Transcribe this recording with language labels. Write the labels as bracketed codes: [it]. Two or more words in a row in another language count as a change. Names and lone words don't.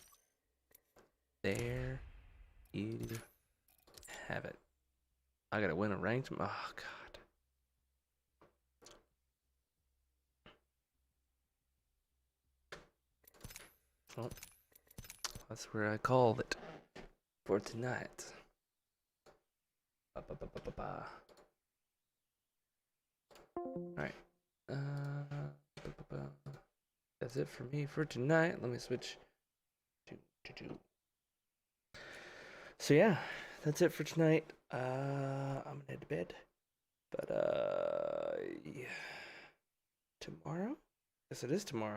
[en] There you have it. I gotta win a ranked. Oh, God. Well, that's where I called it for tonight. Ba-ba-ba-ba-ba-ba. Alright. Ba-ba-ba. That's it for me for tonight. Let me switch to. So yeah, that's it for tonight. I'm gonna head to bed. But yeah. Tomorrow? Yes, it is tomorrow.